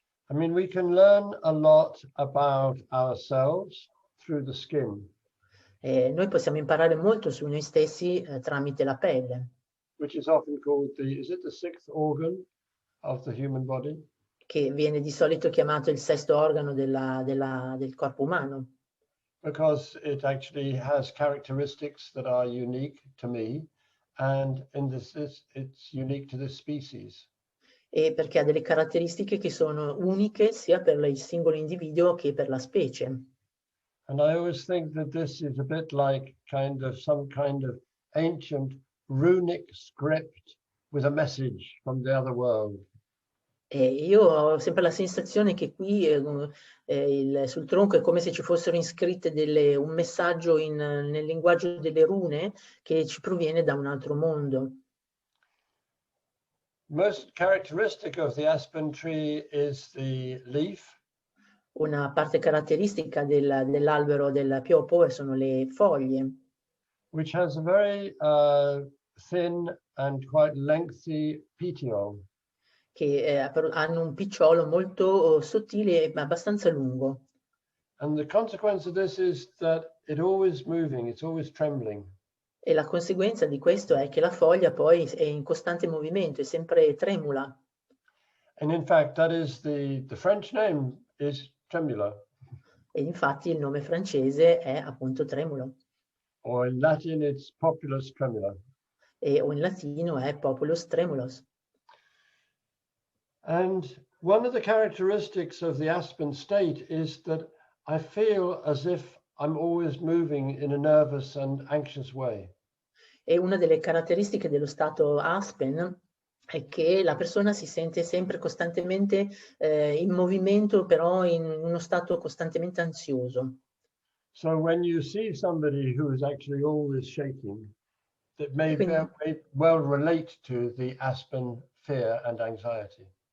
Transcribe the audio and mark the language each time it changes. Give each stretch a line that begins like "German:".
English: I mean, we can learn a lot about ourselves through the skin.
Italian: Noi possiamo imparare molto su noi stessi tramite la pelle.
English: Which is often called is it the sixth organ of the human body?
Italian: Che viene di solito chiamato il sesto organo del corpo umano.
English: Because it actually has characteristics that are unique to me, and in this it's unique to this species.
Italian: E perché ha delle caratteristiche che sono uniche sia per il singolo individuo che per la specie.
English: And I always think that this is a bit like some kind of ancient runic script with a message from the other world.
Italian: E io ho sempre la sensazione che qui sul tronco è come se ci fossero iscritte un messaggio nel linguaggio delle rune che ci proviene da un altro mondo.
English: Most characteristic of the aspen tree is the leaf.
Italian: Una parte caratteristica dell'albero del piopo sono le foglie.
English: Which has a very thin and quite lengthy petiole.
Italian: Che hanno un picciolo molto sottile ma abbastanza lungo.
English: And the consequence of this is that it's always moving, it's always trembling.
Italian: E la conseguenza di questo è che la foglia poi è in costante movimento, è sempre tremula.
English: And in fact, that is the French name is tremula.
Italian: E infatti il nome francese è appunto tremulo.
English: Or in Latin, it's populus tremula.
Italian: O in latino è populus tremulus.
English: And one of the characteristics of the aspen state is that I feel as if I'm always moving in a nervous and anxious way.
Italian: E una delle caratteristiche dello stato aspen è che la persona si sente sempre costantemente in movimento, però in uno stato costantemente ansioso.
English: So when you see somebody who is actually always shaking, that may well relate to the aspen fear and anxiety.